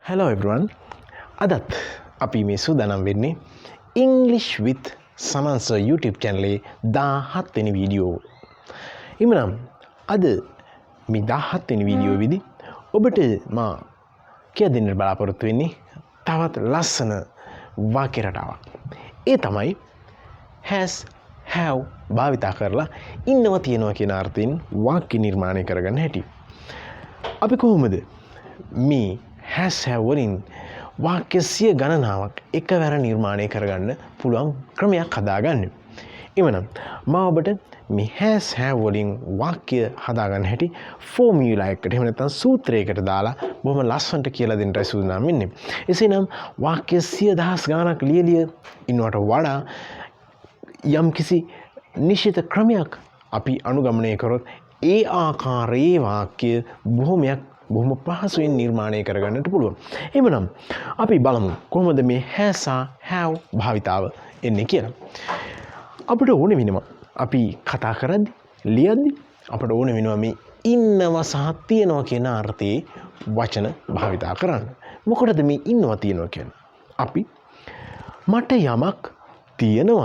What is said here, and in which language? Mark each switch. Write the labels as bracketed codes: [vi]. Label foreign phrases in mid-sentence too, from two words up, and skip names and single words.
[en] Hello everyone. [si] අදත් අපි මේ සූදානම් වෙන්නේ English with Saman sir [en] YouTube channel [si] එකේ 17 වෙනි වීඩියෝ. එhmenan අද මේ 17 වෙනි වීඩියෝ වෙදී ඔබට මා කියා දෙන්න බලාපොරොත්තු වෙන්නේ තවත් ලස්සන වාක්‍ය රටාවක්. ඒ තමයි [en] has have [si] භාවිතා කරලා ඉන්නවා තියනවා කියන අර්ථයෙන් වාක්‍ය නිර්මාණය කරගන්න හැටි. අපි කොහොමද මේ [en] has have [si] වලින් වාක්‍ය සිය ගණනාවක් එකවර නිර්මාණය කරගන්න පුළුවන් ක්‍රමයක් හදාගන්න. එවනම් මම ඔබට මේ [en] has have [si] වලින් වාක්‍ය හදාගන්න හැටි ෆෝමියුලා එකකට එහෙම නැත්නම් සූත්‍රයකට දාලා බොහොම ලස්සනට කියලා දෙන්නයි සූදානම් වෙන්නේ. එසේනම් වාක්‍ය 100,000 ගණනක් ලියලිය ඉන්නවට වඩා යම්කිසි නිශ්චිත ක්‍රමයක් අපි අනුගමනය කරොත් ඒ ආකාරයේ වාක්‍ය බොහොම පහසුවෙන් නිර්මාණය කරගන්නට පුළුවන්. එහෙනම් අපි බලමු කොහොමද මේ [en] has have [si] භාවිතාව එන්නේ කියලා. අපිට ඕනේ වෙනවා අපි කතා කරද්දි ලියද්දි අපිට ඕනේ වෙනවා මේ ඉන්නවා සහ තියනවා කියන අර්ථයේ වචන භාවිතා කරන්න. මොකටද මේ ඉන්නවා තියනවා කියන්නේ? අපි මට යමක් තියනවා.